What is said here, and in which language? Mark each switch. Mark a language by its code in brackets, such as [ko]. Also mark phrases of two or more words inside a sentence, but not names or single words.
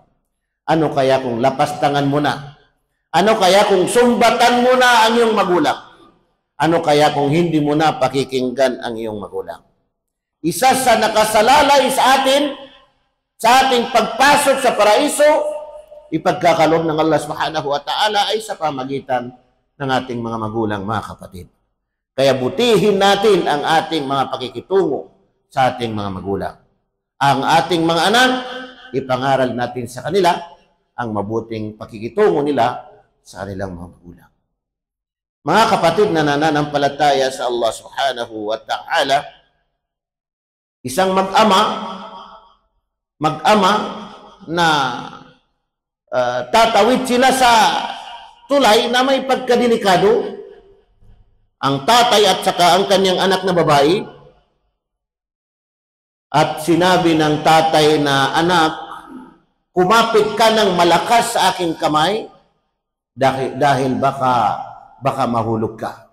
[tl] Ano kaya kung lapastangan mo na? Ano kaya kung sumbatan mo na ang iyong magulang? Ano kaya kung hindi mo na pakikinggan ang iyong magulang? Isa sa nakasalalay sa atin, sa ating pagpasok sa paraiso, ipagkakaloob ng Allah [ar] سبحانه وتعالى [tl] ay sa pamagitan ng ating mga magulang, mga kapatid. Kaya butihin natin ang ating mga pakikitungo sa ating mga magulang. Ang ating mga anak, ipangaral natin sa kanila ang mabuting pakikitungo nila sa kanilang mga magulang. Mga kapatid na nananampalataya sa Allah [ar] سبحانه وتعالى, [tl] isang mag-ama na tatawid sila sa tulay na may pagkadelikado, ang tatay at saka ang kanyang anak na babae, at sinabi ng tatay na, anak, kumapit ka ng malakas sa aking kamay dahil baka mahulog ka.